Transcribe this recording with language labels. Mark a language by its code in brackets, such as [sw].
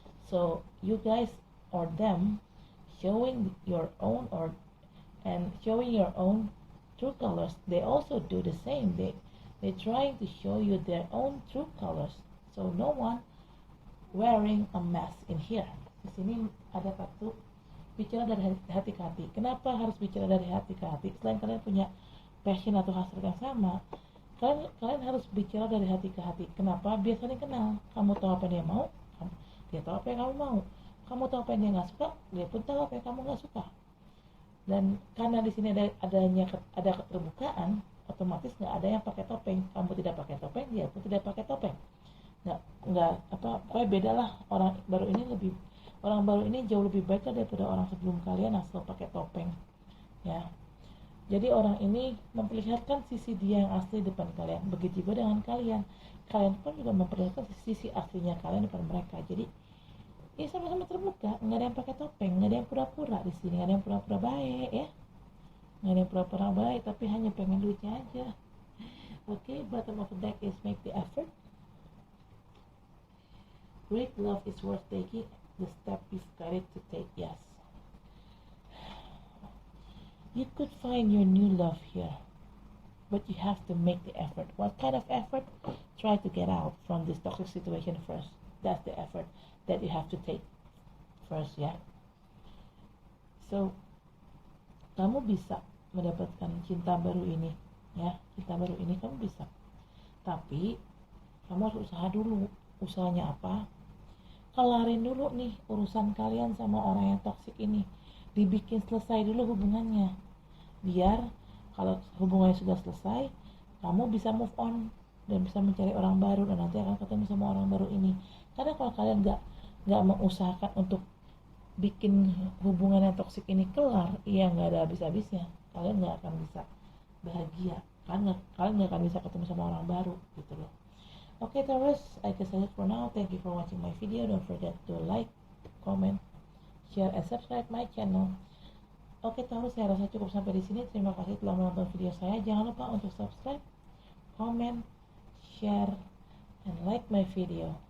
[en] So you guys or them showing your own showing your own true colors. They also do the same. They're trying to show you their own true colors. So no one wearing a mask in here. [id] Di sini ada kartu bicara dari hati ke hati. Kenapa harus bicara dari hati ke hati? Selain kalian punya passion atau hasrat yang sama, kalian harus bicara dari hati ke hati. Kenapa? Biar saling kenal. Kamu tahu apa yang dia mau, dia tahu apa yang kamu mau. Kamu tahu apa yang dia nggak suka, dia pun tahu apa yang kamu nggak suka. Dan karena di sini ada keterbukaan, otomatis nggak ada yang pakai topeng. Kamu tidak pakai topeng, dia pun tidak pakai topeng. Pokoknya beda lah. Orang baru ini jauh lebih baik daripada orang sebelum kalian asal pakai topeng. Ya, jadi orang ini memperlihatkan sisi dia yang asli depan kalian. Begitu juga dengan kalian. Kalian pun juga memperlihatkan sisi aslinya kalian depan mereka. Jadi ini sama-sama terbuka, nggak ada yang pakai topeng, nggak ada yang pura-pura di sini, nggak ada yang pura-pura baik ya, nggak ada yang pura-pura baik, tapi hanya pengen duitnya aja. [en] Okay, bottom of the deck is make the effort. Great love is worth taking. The step is guided to take. Yes, you could find your new love here, but you have to make the effort. What kind of effort? Try to get out from this toxic situation first. That's the effort that you have to take first ya. [id] So kamu bisa mendapatkan cinta baru ini ya, cinta baru ini kamu bisa, tapi kamu harus usaha dulu. Usahanya apa? Kelarin dulu nih urusan kalian sama orang yang toksik ini, dibikin selesai dulu hubungannya, biar kalau hubungannya sudah selesai kamu bisa move on dan bisa mencari orang baru dan nanti akan ketemu sama orang baru ini. Karena kalau kalian nggak mengusahakan untuk bikin hubungan yang toksik ini kelar, iya nggak ada habis-habisnya. Kalian nggak akan bisa bahagia, kalian nggak akan bisa ketemu sama orang baru gitu loh. [en] Okay Taurus, I guess that's it for now. Thank you for watching my video. Don't forget to like, comment, share, and subscribe my channel. [id] Oke Taurus, saya rasa cukup sampai di sini. Terima kasih telah menonton video saya. Jangan lupa untuk [en] subscribe, comment, share, and like my video.